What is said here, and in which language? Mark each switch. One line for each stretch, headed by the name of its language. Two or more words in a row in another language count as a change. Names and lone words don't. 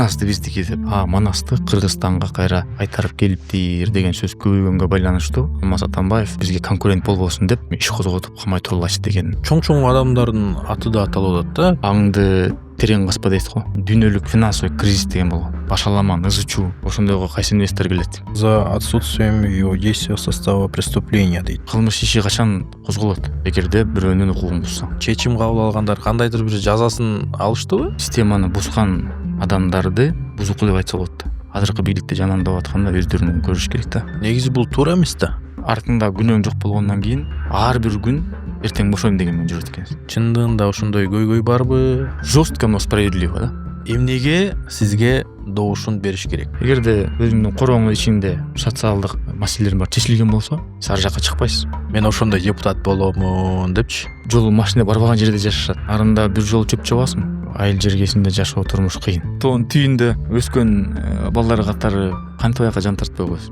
Kyrgyz: Манасты Кыргызстанга кайра кайтарып келиптир деген сөз көбөйгөнгө байланыштуу Алмаз Атамбаев бизге конкурент болбосун деп иш козготуп камай турулачы деген. Чоң адамдардын аты да аталып атат да. Аңды терең баспа дейт го. Дүйнөлүк
Russian: финансовый кризис
Kyrgyz: деген болгон. Башаламан, ызычуу, ошондойго кайсы инвестор келет?
Russian: За отсутствием его действия состава преступления дейт.
Kyrgyz: Кылмыш иши качан козголот? Эгерде бирөөнүн укугун бузса. Чечим кабыл алгандар кандайдыр бир жазасын алыштыбы? Системаны бузган адамдарды бузуку деп айтса болот. Азыркы бийликте жанандап атканда өздөрүнөн көрүш керек да. Негизи бул туура эмес да. Артында күнөөң жок болгондон кийин ар бир күн эртең бошойм деген менен жүрөт экенсиз. Чындыгында ошондой көйгөй барбы?
Russian: Жестко, но справедливо да.
Kyrgyz: Эмнеге сизге добушун бериш керек? Эгерде өзүңдүн корооңдун ичинде социалдык маселелер бар чечилген болсо, сиз ар жакка чыкпайсыз. Мен ошондой депутат боломун депчи. Жолу машина барбаган жерде жашашат. Арында бир жол чөп чабасың. Айыл жергесинде жашоо турмуш кыйын. Тоонун түйүндө өскөн балдар катары кантип аяка жан тартпай койсуң?